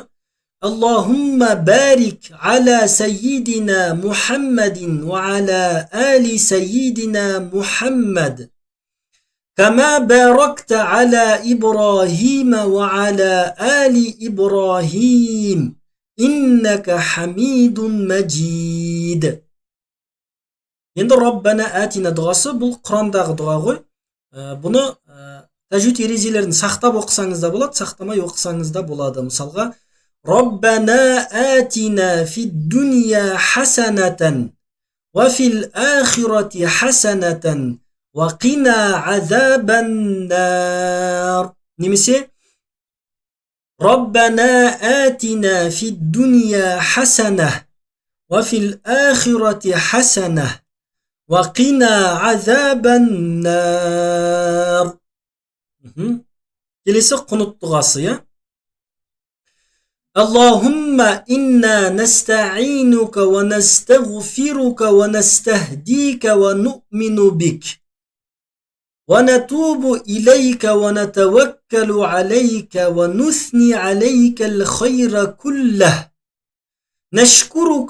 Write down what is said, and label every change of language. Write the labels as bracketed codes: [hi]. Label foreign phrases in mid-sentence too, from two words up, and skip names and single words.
[ar] اللهم بارك على سيدنا محمد وعلى آل سيدنا محمد كما باركت على إبراهيم وعلى آل إبراهيم إنك حميد مجيد. [kk] Енді [ar] ربنا آتنا [kk] дұғасы бұл Құрандағы дұға ғой. Бұны тәжвид ережелерін сақтап оқысаңыз да болады, сақтамай оқысаңыз да болады. Мысалға, [ar] ربنا آتنا في الدنيا حسنة وفي الآخرة حسنة وقنا عذاب النار. Немесе ربنا آتنا في الدنيا حسنة وفي الآخرة حسنة وقنا عذاب النار. [kk] Келесі құнут дұғасы. [ar] اللهم إنا نستعينك ونستغفرك ونستهديك ونؤمن بك ونتوب إليك ونتوكل عليك ونثني عليك الخير كله نشكرك